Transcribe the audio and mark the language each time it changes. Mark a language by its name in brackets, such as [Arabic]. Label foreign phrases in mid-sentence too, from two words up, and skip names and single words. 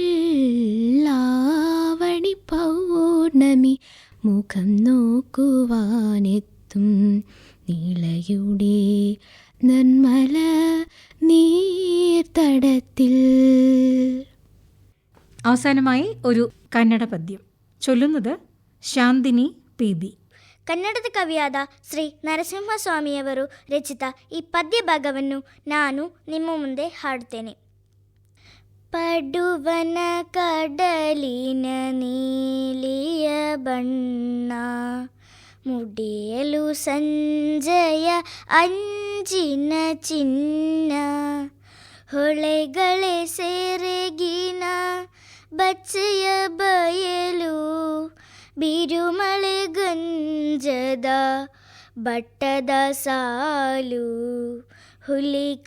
[Malayalam] ആവണി പൗർണമി മുഖം നോക്കുവാനെത്തും നീളയുടെ നിർമ്മല നീർത്തടത്തിൽ. അവസാനമായി ഒരു കന്നഡ പദ്യം ಚೊಲ್ಲುന്നത് ಶಾಂತಿನಿ ಪಿ.ಬಿ. [Kannada] ಕನ್ನಡದ ಕವಿಯಾದ ಶ್ರೀ ನರಸಿಂಹಸ್ವಾಮಿಯವರು ರಚಿತ ಈ ಪದ್ಯ ಭಾಗವನ್ನು ನಾನು ನಿಮ್ಮ ಮುಂದೆ ಹಾಡುತ್ತೇನೆ. ಪಡುವನ ಕಡಲಿನ ನೀಲಿಯ ಬಣ್ಣ ಮುಡಿಯಲು ಸಂಜೆಯ ಅಂಜಿನ ಚಿನ್ನ ಹೊಳೆಗಳೇ ಸೆರಗಿನ ಬಚ್ಚೆಯ ಬಯಲು ಬಿರುಮಳೆ ಗಂಜದ ಬಟ್ಟದ ಸಾಲು ಹುಲಿ